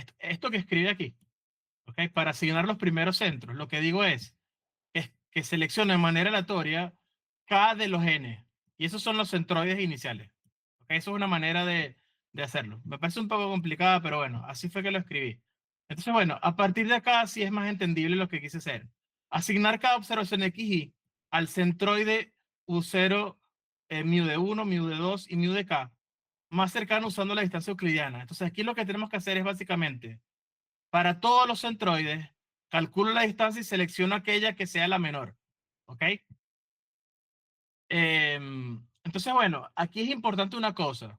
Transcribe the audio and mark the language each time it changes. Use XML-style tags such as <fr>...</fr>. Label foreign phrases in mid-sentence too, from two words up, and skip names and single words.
<es>Esto que escribe aquí, ok, para asignar los primeros centros, lo que digo es que seleccione de manera aleatoria K de los N. Y esos son los centroides iniciales. ¿Okay? Eso es una manera de hacerlo. Me parece un poco complicada, pero bueno, así fue que lo escribí. Entonces, bueno, a partir de acá sí es más entendible lo que quise hacer. Asignar cada observación XY al centroide U0, mu de 1, mu de 2 y mu de K, más cercano usando la distancia euclidiana. Entonces, aquí lo que tenemos que hacer es básicamente, para todos los centroides, calculo la distancia y selecciono aquella que sea la menor. ¿Ok? Entonces, bueno, aquí es importante una cosa.</es>